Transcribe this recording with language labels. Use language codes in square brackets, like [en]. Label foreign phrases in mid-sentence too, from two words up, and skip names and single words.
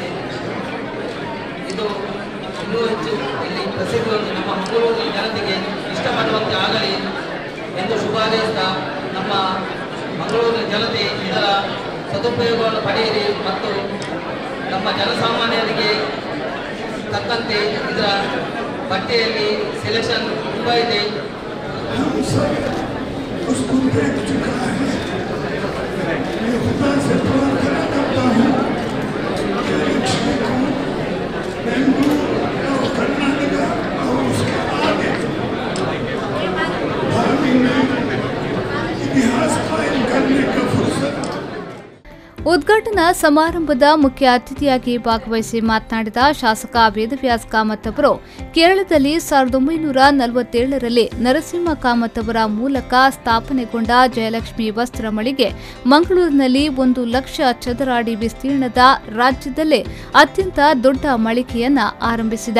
[kn] ಇದು ಇನ್ನೂ ಹೆಚ್ಚು ಇಲ್ಲಿ ಪ್ರಸಿದ್ಧವಾಗಿ ನಮ್ಮ ಮಂಗಳೂರಿನ ಜನತೆಗೆ ಇಷ್ಟಪಡುವಂತೆ ಆಗಲಿ ಎಂದು ಶುಭಾರೈಸಿದ ನಮ್ಮ ಮಂಗಳೂರಿನ ಜನತೆ ಇದರ ಸದುಪಯೋಗವನ್ನು ಪಡೆಯಿರಿ ಮತ್ತು ನಮ್ಮ ಜನಸಾಮಾನ್ಯರಿಗೆ ತಕ್ಕಂತೆ ಇದರ ಬಟ್ಟೆಯಲ್ಲಿ ಸೆಲೆಕ್ಷನ್ ತುಂಬ ಇದೆ. [hi] हम सब उसको देख चुका है। मैं खुदा से प्रार्थना करता हूँ कि लक्ष्मी को बेंगलुरु और कर्नाटक और उसके आगे भावी में इतिहास कायम करने का फुर्सत। [kn] ಉದ್ಘಾಟನಾ ಸಮಾರಂಭದ ಮುಖ್ಯ ಅತಿಥಿಯಾಗಿ ಭಾಗವಹಿಸಿ ಮಾತನಾಡಿದ ಶಾಸಕ ವೇದವ್ಯಾಸ್ ಕಾಮತ್ ಅವರು ಕೇರಳದಲ್ಲಿ 1947ರಲ್ಲಿ ನರಸಿಂಹ ಕಾಮತ್ ಅವರ ಮೂಲಕ ಸ್ಥಾಪನೆಗೊಂಡ ಜಯಲಕ್ಷ್ಮಿ ವಸ್ತ್ರ ಮಳಿಗೆ ಮಂಗಳೂರಿನಲ್ಲಿ 1 ಲಕ್ಷ ಚದರ ಅಡಿ ವಿಸ್ತೀರ್ಣದ ರಾಜ್ಯದಲ್ಲೇ ಅತ್ಯಂತ ದೊಡ್ಡ ಮಳಿಗೆಯನ್ನ ಆರಂಭಿಸಿದೆ.